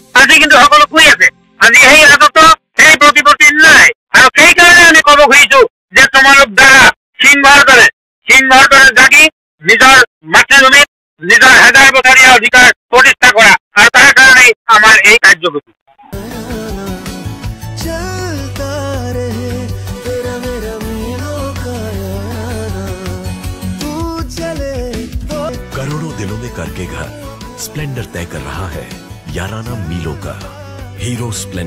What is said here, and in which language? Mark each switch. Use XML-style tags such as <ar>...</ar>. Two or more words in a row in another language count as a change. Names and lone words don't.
<as>আজি কিন্তু সকলো শুই আছে। আজি সেই ৰাজত্ব, সেই প্ৰতিপত্তি নাই। আৰু সেইকাৰণে আমি ক'ব খুজিছো যে তোমালোক দ্বাৰা সিংহৰ দৰে জাগি নিজৰ মাতৃভূমিত নিজৰ হাজাৰ বছৰীয়া অধিকাৰ প্ৰতিষ্ঠা কৰা, আৰু তাৰ কাৰণেই আমাৰ এই কাৰ্যসূচী।</as> <hi>करोड़ों दिलों में करके घर स्प्लेंडर तय कर रहा है याराना मीलों का।</hi>